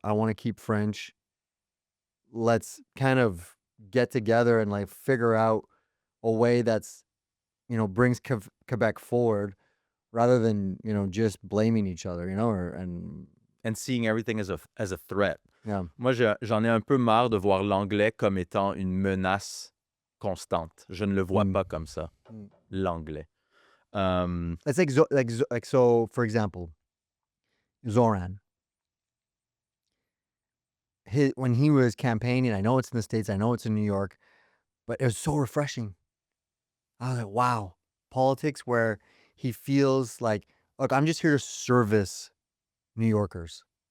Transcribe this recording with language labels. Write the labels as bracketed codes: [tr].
[en] I want to keep French. Let's kind of get together and like figure out a way that's, brings Quebec forward, rather than, just blaming each other, And seeing everything as a threat. yeah. [fr] Moi, j'en ai un peu marre de voir l'anglais comme étant une menace constante. Je ne le vois pas comme ça, l'anglais. [en] It's like so, for example, Zoran. When he was campaigning, I know it's in the States, I know it's in New York, but it was so refreshing. I was like, wow, politics where he feels like, look, I'm just here to service New Yorkers.